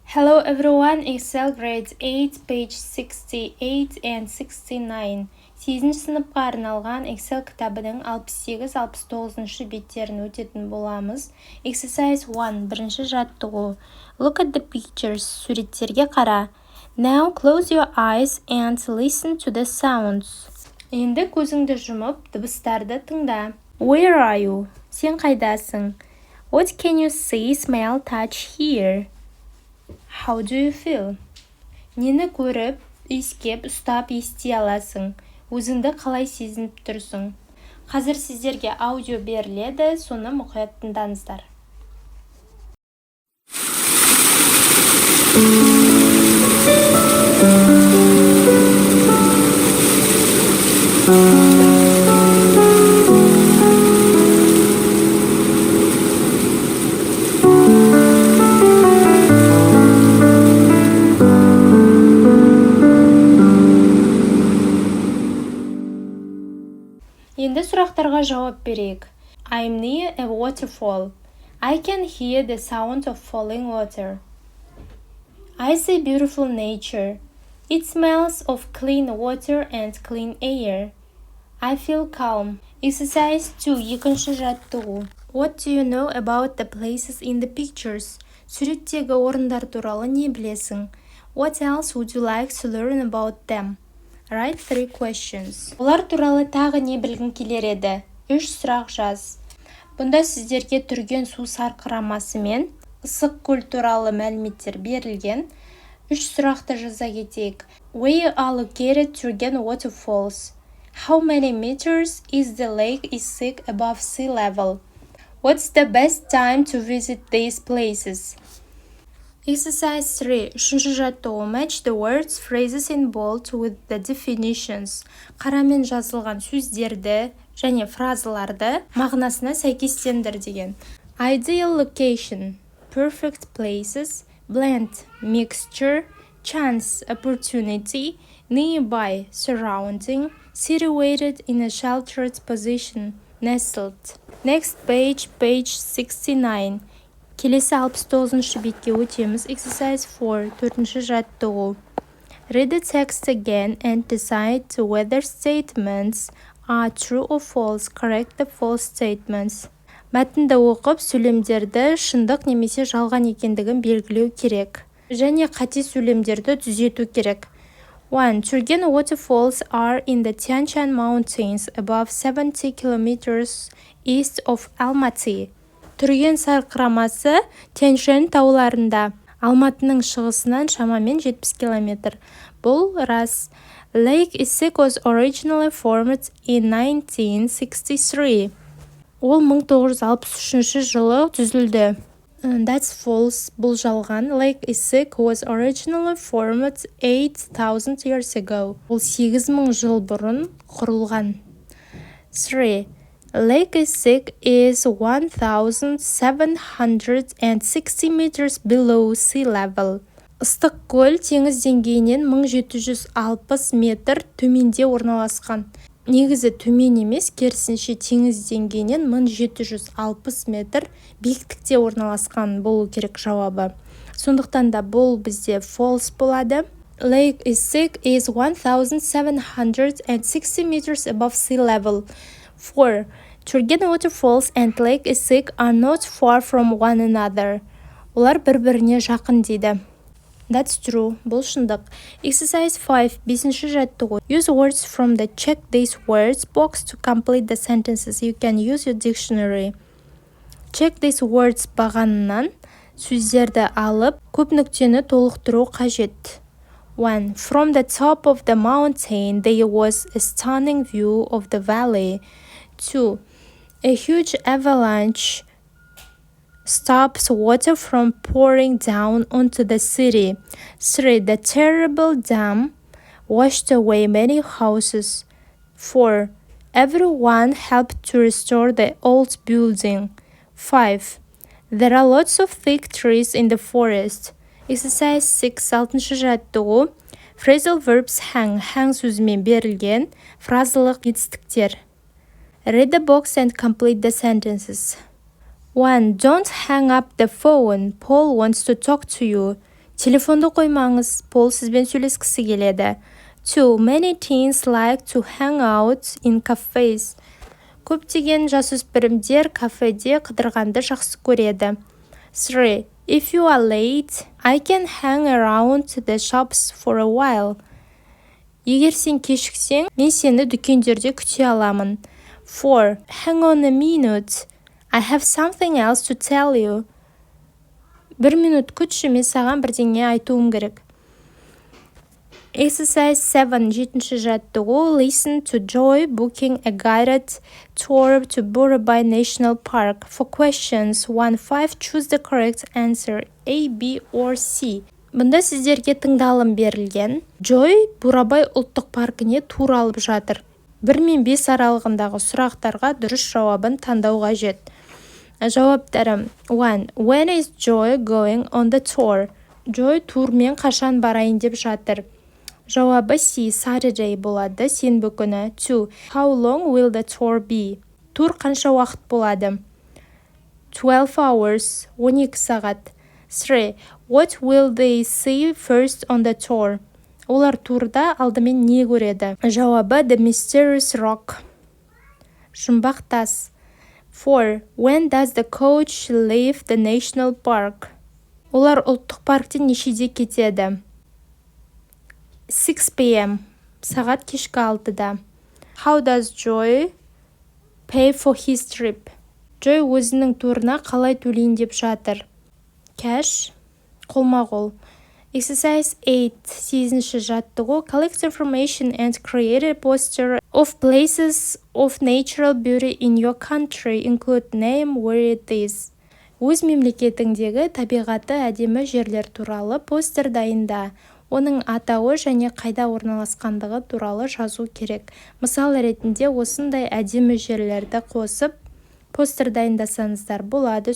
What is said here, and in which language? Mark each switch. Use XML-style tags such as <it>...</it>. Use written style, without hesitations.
<en>Hello everyone, Excel grade 8, page 68 and 69.</en> <kk>8-ші сыныпқа арналған Excel кітабының 68-69 беттерін өтетін боламыз.</kk> <en>Exercise 1,</en> <kk>бірінші жаттығу.</kk> <en>Look at the pictures,</en> <kk>суреттерге қара.</kk> <en>Now close your eyes and listen to the sounds.</en> <kk>Енді көзіңді жұмып, дыбыстарды тыңда.</kk> <en>Where are you?</en> <kk>Сен қайдасың?</kk> <en>What can you see, smell, touch, hear? How do you feel?</en> <kk>Нені көріп, иіскеп, ұстап, ести аласың? Өзіңді қалай сезініп тұрсың? Қазір сіздерге аудио беріледі, соны мұқият тыңдаңыздар. Енді сұрақтарға жауап берейік.</kk> <en>I'm near a waterfall. I can hear the sound of falling water. I see beautiful nature. It smells of clean water and clean air. I feel calm. Exercise 2.</en> <kk>Екінші жаттығу.</kk> <en>What do you know about the places in the pictures?</en> <kk>Суреттегі орындар туралы не білесің?</kk> <en>What else would you like to learn about them? Write 3 questions.</en> <kk>Олар туралы тағы не білгің келер еді? 3 сұрақ жаз. Бұнда сіздерге түрген су сарқырамасы мен ысық көл туралы мәліметтер берілген. 3 сұрақты жаза кетейік.</kk> <en>Where are located Turgen waterfalls? How many meters is the lake Issyk above sea level? What's the best time to visit these places? Exercise 3.</en> <kk>Үшінші жаттығу.</kk> <en>Match the words, phrases in bold with the definitions.</en> <kk>Қарамен жазылған сөздерді және фразаларды мағынасына сәйкестендір деген.</kk> <en>Ideal location, perfect places, blend, mixture, chance, opportunity, nearby, surrounding, situated in a sheltered position, nestled. Next page, page 69.</en> <kk>Келесі 69-шы бетке өтеміз.</kk> <en>Exercise 4,</en> <kk>4-ші жаттығу.</kk> <en>Read the text again and decide whether statements are true or false. Correct the false statements.</en> <kk>Мәтінді оқып, сөйлемдерді шындық немесе жалған екендігін белгілеу керек. Және қате сөйлемдерді түзету керек. 1.</kk> <en>Turgen waterfalls are in the Tian-Shan Mountains above 70 kilometers east of Almaty.</en> <kk>Түрген сарқырамасы Тянь-Шань тауларында, Алматының шығысынан шамамен 70 километр. Бұл рас.</kk> <en>Lake Issyk was originally formed in 1963.</en> <kk>Ол 1963 жылы түзілді.</kk> <en>That's false.</en> <kk>Бұл жалған.</kk> <en>Lake Issyk was originally formed 8,000 years ago.</en> <kk>Ол 8,000 жыл бұрын құрылған. 3.</kk> <en>Lake Issyk is 1,760 meters below sea level.</en> <kk>Ыстық көл теңіз деңгейінен 1760 метр төменде орналасқан. Негізі төмен емес, керісінше теңіз деңгейінен 1760 метр биіктікте орналасқан болу керек жауабы. Сондықтан да бұл бізде false болады.</kk> <en>Lake Issyk is 1,760 meters above sea level. 4. Turgen waterfalls and Lake Issyk are not far from one another.</en> <kk>Олар бір-біріне жақын дейді.</kk> <en>That's true.</en> <kk>Бұл шындық. Exercise 5. 5-ші жаттығу.</kk> <en>Use words from the check these words box to complete the sentences. You can use your dictionary. Check these words</en> <kk>бағанынан сөздерді алып, көп нүктені толықтыру қажет. 1.</kk> <en>From the top of the mountain there was a stunning view of the valley. 2. A huge avalanche stops water from pouring down onto the city. 3. The terrible dam washed away many houses. 4. Everyone helped to restore the old building. 5. There are lots of thick trees in the forest. Exercise 6.</en> <kk>6-ші жаттығу.</kk> <en>Phrasal verbs hang</en> <kk>сөзімен берілген фразалық етістіктер.</kk> <en>Read the box and complete the sentences. 1. Don't hang up the phone. Paul wants to talk to you.</en> <kk>Телефонды қоймаңыз, Пол сізбен сөйлескісі келеді. 2.</kk> <en>Many teens like to hang out in cafes.</en> <kk>Көптеген жасөспірімдер кафеде қыдырғанды жақсы көреді. 3.</kk> <en>If you are late, I can hang around the shops for a while.</en> <kk>Егер сен кешіксең, мен сені дүкендерде күте аламын. 4.</kk> <en>Hang on a minute. I have something else to tell you.</en> <kk>1 минут күтші, мен саған бірдеңе айтуым керек.</kk> <en>Exercise 7.</en> <kk>7-ші жаттығу.</kk> <en>Listen to Joy booking a guided tour to Burabay National Park. For questions 1-5, choose the correct answer A, B, or C.</en> <kk>Бұнда сіздерге тыңдалым берілген. Joy Бурабай ұлттық паркіне тур алып жатыр. 1 мен 5 аралығындағы сұрақтарға дұрыс жауабын таңдау қажет. Жауаптары. 1.</kk> <en>When is Joy going on the tour?</en> <kk>Joy турмен қашан барайын деп жатыр. Жауабы C. Saturday болады, сенбі күні.</kk> <en>2. How long will the tour be?</en> <kk>Тур қанша уақыт болады?</kk> <en>12 hours,</en> <kk>12 сағат.</kk> <en>3. What will they see first on the tour?</en> <kk>Олар турда алдымен не көреді? Жауабы</kk> <en>The Mysterious Rock.</en> <kk>Жұмбақ тас. 4.</kk> <en>When does the coach leave the national park?</en> <kk>Олар ұлттық парктен нешеде кетеді? 6 p.m. Сағат кешкі 6-да.</kk> <en>How does Joy pay for his trip?</en> <kk>Joy өзінің турына қалай төлейін деп жатыр?</kk> <en>Cash, қолма-қол. Exercise 8.</en> <kk>8-ші жаттығу.</kk> <en>Collect information and create a poster of places of natural beauty in your country. Include name, where it is.</en> <kk>Өз мемлекетіңдегі табиғаты әдемі жерлер туралы постер дайында. Оның атауы және қайда орналасқандығы туралы жазу керек. Мысал ретінде осындай әдемі жерлерді қосып, постер дайындасаңыздар болады.</kk>